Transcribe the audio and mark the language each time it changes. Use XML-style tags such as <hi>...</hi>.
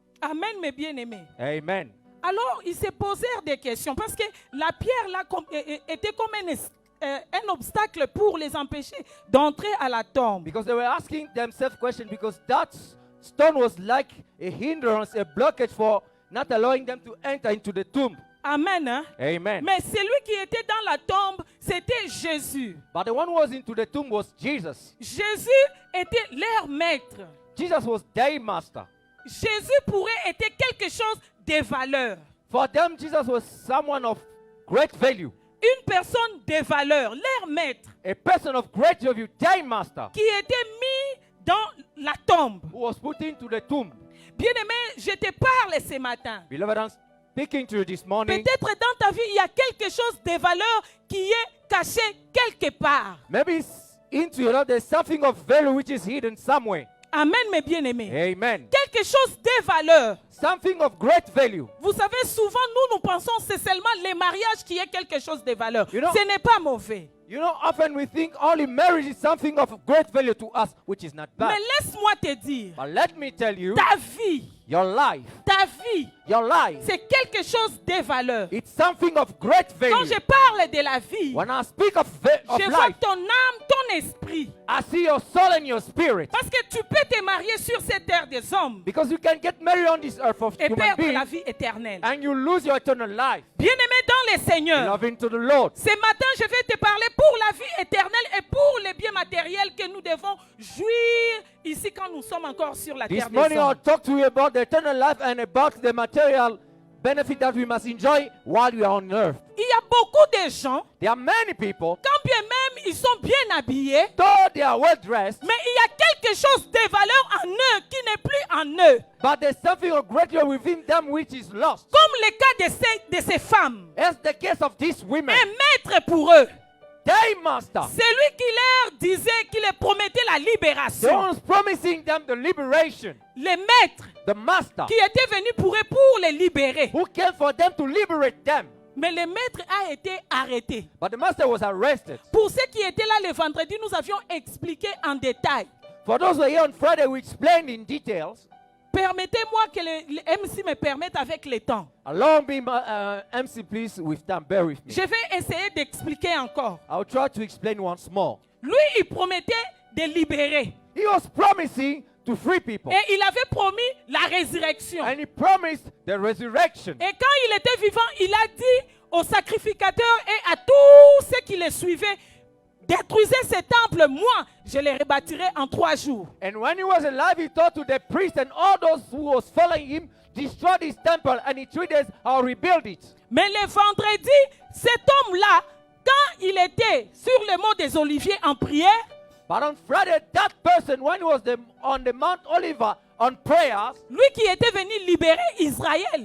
<fr>Amen, mes bien-aimés. Amen. Alors, ils se posèrent des questions parce que la pierre là était comme un obstacle pour les empêcher d'entrer à la tombe.</fr> <en>Because they were asking themselves questions because that stone was like a hindrance, a blockage for not allowing them to enter into the tomb.</en> <fr>Amen. Hein? Amen. Mais celui qui était dans la tombe, c'était Jésus.</fr> <en>But the one who was into the tomb was Jesus.</en> <fr>Jésus était leur maître.</fr> <en>Jesus was their master.</en> <fr>Jésus pourrait être quelque chose de valeur.</fr> <en>For them, Jesus was someone of great value.</en> <fr>Une personne de valeur, leur maître,</fr> <en>A person of great value, their master,</en> <fr>qui était mis dans la tombe.</fr> <en>who was put into the tomb.</en> <fr>Bien-aimé, je te parle ce matin.</fr> <en>Beloved, I'm speaking to you this morning.</en> <fr>Peut-être dans ta vie, il y a quelque chose de valeur qui est caché quelque part.</fr> <en>Maybe into your life there's something of value which is hidden somewhere.</en> <fr>Amen, mes bien-aimés. Amen. Quelque chose de valeur.</fr> <en>Something of great value.</en> <fr>Vous savez, souvent, nous pensons que c'est seulement le mariage qui est quelque chose de valeur.</fr> <en>You know-</en> <fr>Ce n'est pas mauvais.</fr> <en>You know, often we think only marriage is something of great value to us, which is not bad.</en> <fr>Mais laisse-moi te dire,</fr> <en>But let me tell you,</en> <fr>ta vie,</fr> <en>your life,</en> <fr>c'est quelque chose de valeur.</fr> <en>it's something of great</en> <fr>Quand</fr> <en>value.</en> <fr>je parle de la vie,</fr> <en>When I speak of</en> <fr>je vois</fr> <en>life,</en> <fr>ton âme, ton esprit.</fr> <en>I see your soul and your spirit.</en> <fr>Parce que tu peux te marier sur cette terre des hommes</fr> <en>Because you can get married on this earth of</en> <fr>et</fr> <en>human</en> <fr>perdre la</fr> <en>beings,</en> <fr>vie éternelle.</fr> <en>and you lose your eternal life.</en> <fr>Bien-aimé dans le Seigneur,</fr> <en>Loving to the Lord.</en> <fr>ce matin, je vais te parler pour la vie éternelle et pour les biens matériels que nous devons jouir ici quand nous sommes encore sur la</fr> <en>This</en> <fr>terre des</fr> <en>morning I'll</en> <fr>hommes.</fr> <en>talk to you about the eternal life and about the material benefit that we must enjoy while we are on earth.</en> <fr>Il y a beaucoup de gens,</fr> <en>There are many people,</en> <fr>quand bien même ils sont bien habillés,</fr> <en>though they are well dressed,</en> <fr>mais il y a quelque chose de valeur en eux qui n'est plus en eux.</fr> <en>but there's something of great value within them which is lost.</en> <fr>Comme le cas de ces femmes.</fr> <en>As the case of these women,</en> <fr>Un maître pour eux.</fr> <en>their master,</en> <fr>Celui qui leur disait, qui leur promettait la</fr> <en>the</en> <fr>libération.</fr> <en>one who's promising them the liberation,</en> <fr>Le maître</fr> <en>the master,</en> <fr>qui était venu pour eux pour les libérer.</fr> <en>who came for them to liberate them.</en> <fr>Mais le maître a été arrêté.</fr> <en>But the master was arrested.</en> <fr>Pour ceux qui étaient là le vendredi, nous avions expliqué en détail.</fr> <en>For those who are here on Friday, we explained in details.</en> <fr>Permettez-moi que le MC me permette avec le temps.</fr> <en>Allow me, MC, please, with time, bear with me.</en> <fr>Je vais essayer d'expliquer encore.</fr> <en>I'll try to explain once more.</en> <fr>Lui, il promettait de libérer.</fr> <en>He was promising to free people.</en> <fr>Et il avait promis la résurrection.</fr> <en>And he promised the resurrection.</en> <fr>Et quand il était vivant, il a dit aux sacrificateurs et à tous ceux qui les suivaient, détruisez ces temples, moi, je les rebâtirai en 3 jours.</fr> <en>And when he was alive, he told to the priests and all those who was following him, destroy this temple, and in 3 days I'll rebuild it.</en> <fr>Mais le vendredi, cet homme-là, quand il était sur le mont des Oliviers en prière,</fr> <en>But on Friday, that person, when he was on the Mount Oliver on prayers,</en> <fr>lui qui était venu libérer Israël,</fr>